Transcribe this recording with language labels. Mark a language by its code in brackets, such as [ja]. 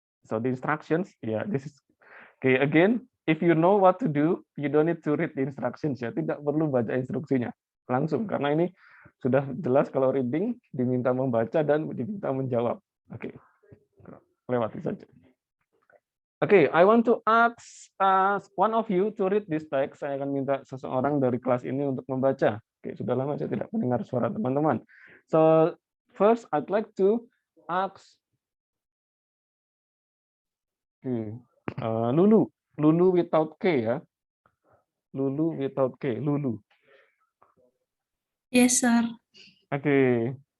[en] So the instructions. Yeah, this is okay. Again, if you know what to do, you don't need to read the instructions ya. [id] Tidak perlu baca instruksinya langsung karena ini sudah jelas kalau reading diminta membaca dan diminta menjawab. Oke, lewati saja. [en] Oke, I want to ask one of you to read this text. [id] Saya akan minta seseorang dari kelas ini untuk membaca. Oke, sudah lama saya tidak mendengar suara teman-teman. [en] So first, I'd like to ask Lulu. Lulu without K ya. Lulu without K. Lulu. Yes, sir. [id] Oke.